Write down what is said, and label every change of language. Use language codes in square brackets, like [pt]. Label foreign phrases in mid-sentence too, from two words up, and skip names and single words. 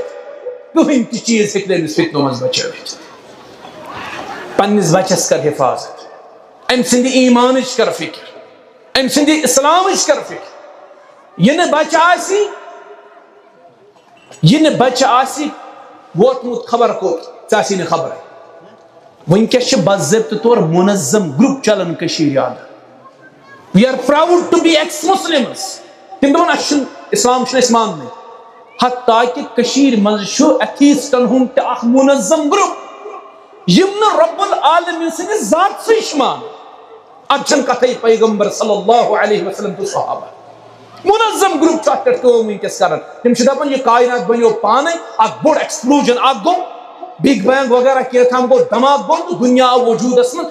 [ks] کٕہٕنۍ تہِ چیٖز ہیٚکہِ نہٕ أمِس فتنو منٛز بچٲوِتھ. پننِس بچس کر حفاظت, أمۍ سٕنٛدِ ایٖمانٕچ کر فکر, أمۍ سٕنٛدِ اسلامٕچ کر فکر. یہِ نہٕ بچہِ آسہِ ووتمُت خبر کوٚت, ژےٚ آسی نہٕ خبرے. وٕنکیٚس چھِ باضٲبطہٕ طور منظم گروپ چلان کٔشیٖرِ انٛدر. [en] we are proud to be ex Muslims. [ks] تِم دپان اَسہِ چھُنہٕ اسلام چھُنہٕ أسۍ ماننٕے. حتیٰ کہِ کٔشیٖرِ منٛز چھُ ایتھیٖسٹن ہُنٛد تہِ اکھ منظم گروپ, یِم نہٕ [ar] رۄب العالمیٖن [ks] سٕنٛدِس ذاتسٕے چھِ مانان. اتھ چھنہٕ کتھے پیغمبر [ar] صلی اللہ علیہ وسلم [ks] تہٕ صحابہ. منظم گروپ چھُ اتھ پٮ۪ٹھ کٲم وٕنکیٚس کران. تِم چھِ دپان یہِ کائنات بنیو پانے, اکھ بوٚڑ ایکسپلوجن اکھ گوٚو, [en] big bang [ks] وغیرہ کینٛہہ گوٚو, دھماکہٕ گوٚو تہٕ دُنیا آو وجوٗدس منٛز.